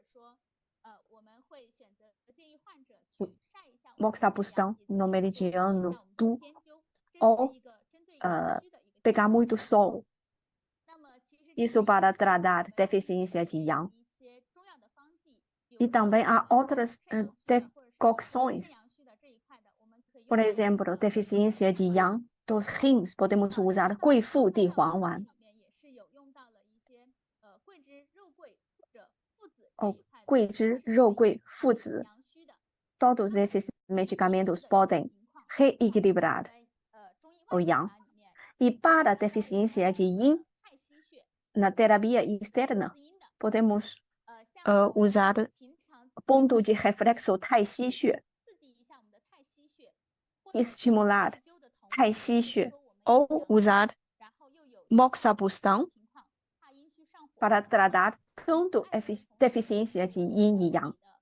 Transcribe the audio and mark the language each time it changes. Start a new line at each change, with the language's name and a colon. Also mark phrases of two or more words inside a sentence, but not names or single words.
Portuguese: Moxabustão no meridiano do, ou pegar muito sol. Isso para tratar deficiência de yang. E também há outras decocções. Por exemplo, deficiência de yang dos rins, podemos usar 桂附地黄丸 ou 桂枝肉桂附子. Todos esses medicamentos podem reequilibrar o yang. E para a deficiência de yin, na terapia externa, podemos usar ponto de reflexo Tai Chi Xue, estimular Tai Chi Xue, ou usar moxabustão para tratar tanto deficiência de yin e yang.